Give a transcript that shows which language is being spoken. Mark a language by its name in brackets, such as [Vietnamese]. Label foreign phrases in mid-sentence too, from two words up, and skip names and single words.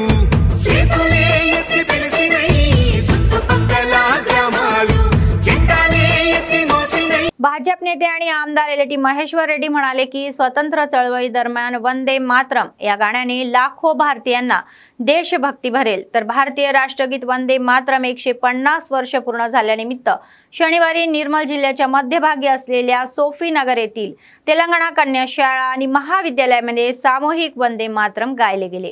[Telugu] చేతులే ఎత్తి పిలిచినై చుట్టుపక్కల ग्रामालू, జెండాలే ఎత్తి మోసినై. [Marathi] भाजप नेते आणि आमदार एलटी महेश्वर रेड्डी म्हणाले की स्वतंत्र चळवळी दरम्यान वंदे मातरम या गाण्याने लाखो भारतीयांना देशभक्ती भरेल. तर भारतीय राष्ट्रगीत वंदे मातरम 150 वर्ष पूर्ण झाल्यानिमित्त शनिवारी निर्मल जिल्ह्याच्या मध्यभागी असलेल्या सोफी नगर येथील तेलंगणा कन्या शाळा आणि महाविद्यालयामध्ये सामूहिक वंदे मातरम गायले गेले.